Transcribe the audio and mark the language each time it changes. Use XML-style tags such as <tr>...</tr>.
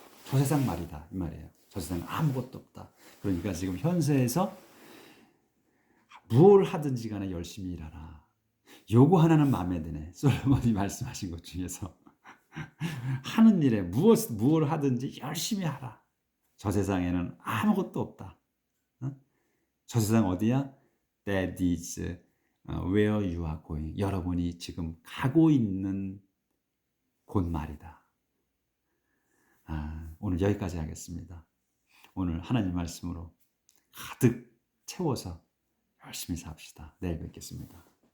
<ko>저 세상 말이다 이 말이에요. 저 세상에 아무것도 없다. 그러니까 지금 현세에서 뭘 하든지 간에 열심히 일하라. 요거 하나는 마음에 드네. 솔로몬이 말씀하신 것 중에서 하는 일에 무엇을 하든지 열심히 하라. 저 세상에는 아무것도 없다. 어? 저 세상 어디야?</ko> <en>That is where you are going.</en> <ko>여러분이 지금 가고 있는 곳 말이다. 오늘 여기까지 하겠습니다. 오늘 하나님 말씀으로 가득 채워서 열심히 삽시다. 내일 뵙겠습니다.</ko>